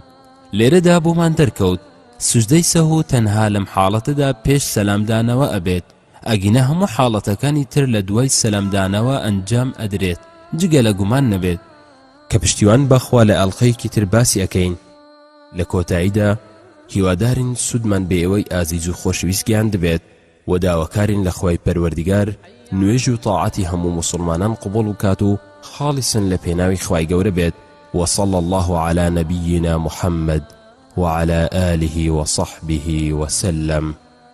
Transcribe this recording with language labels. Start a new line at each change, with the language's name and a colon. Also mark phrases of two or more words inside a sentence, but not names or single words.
Central Kurdish: لێرەدا بۆمان دەرکەوت سوجدەی سەهوو تەنها لەم حاڵەتەدا پێش سەلامدانەوە ئەبێت، ئەگینە هەموو حاڵەتەکانی تر لە دوای سەلامدانەوە ئەنجام ئەدرێت، جگە لە گومان نەبێت، کە پشتیوان بەخوا لە ئەڵقەیەکی تر باسی ئەکەین. لە کۆتاییدا هیوادارین سودمان بە ئێوەی ئازیز و خۆشەویستیان دەبێت و داواکارین لە خوای پەروەردگار نوێژ و تاعەتی هەموو مسلمانان قبول وکات و خاڵسن لە پێناوی خوای گەورە بێت.
Arabic: وصلى الله على نبينا محمد وعلى آله وصحبه وسلم.